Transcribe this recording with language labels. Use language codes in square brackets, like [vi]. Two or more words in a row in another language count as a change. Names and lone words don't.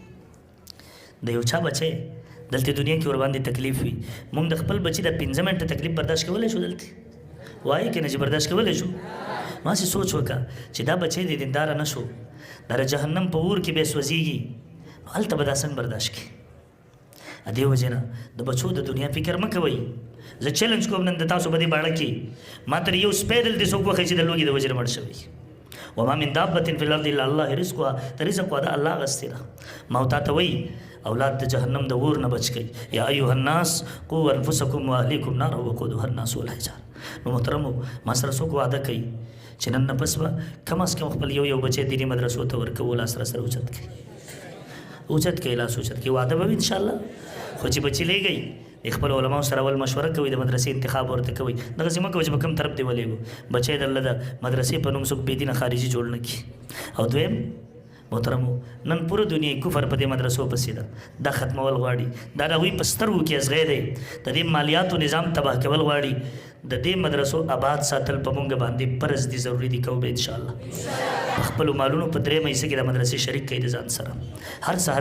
[ps] د یو چا بچی دلته دنیا کې ورباندې تکلیف وي موږ د خپل بچي د 15 منټه تکلیف برداشت کولی شو دلته وایي که نه چې برداشت کولی شو ما سې سوچ وکړه چې دا بچی د دینداره نه شو دا د جهنم په اور کې بیا سوځېږي هلته به دا څنګه برداشت کړي دې وجې نه د بچو د دنیا فکر مه کوئ زه چیلنج کوم نن د تاسو په دې باړه کې ما تر یو سپی دلته څوک وښیي چې د لوږې د وجې نه مړ شوی [ar] وما من دابة فی الارض الا الله رزقها رزقها [ps] د الله اغستې ده ما تا ته وایي اولاد د جهنم د اور نه بچ کړئ [ar] یا ایها الناس قوا انفسکم واهلیکم نارا وقودها الناس والحجار [ps] نو محترمو ما سره څوک وعده کوي چې نن نه پس به [ur] کم از کم [ps] خپل یو بچی دیني مدرسو ته ورکوو لاس را سره اوچت کړي اوچت کوي لاس اوچت کوي واده به وي انشاءالله خو چې بچي لیږئ خپل علماو سره اول مشوره کوي د مدرسې انتخاب ورته کوي دغسې مه کوئ چې په کوم طرف دې ولېږو بچی درله د مدرسې په نوم څوک بېدینه خارجي جوړ نه کړي او دویم محترمو نن پوره دنیا کفر په دې مدرسو پسې ده دا ختمول غواړي دا د هغوی په سترګو کې ازغی دی د دې مالیاتو نظام تباه کول غواړي د دې مدرسو آباد ساتل په مونږ باندې فرض دي ضروري دي کوو به انشاءالله په خپلو مالونو په 3 مهیسه کې د مدرسې شریک کوي د ځان سره هر سهار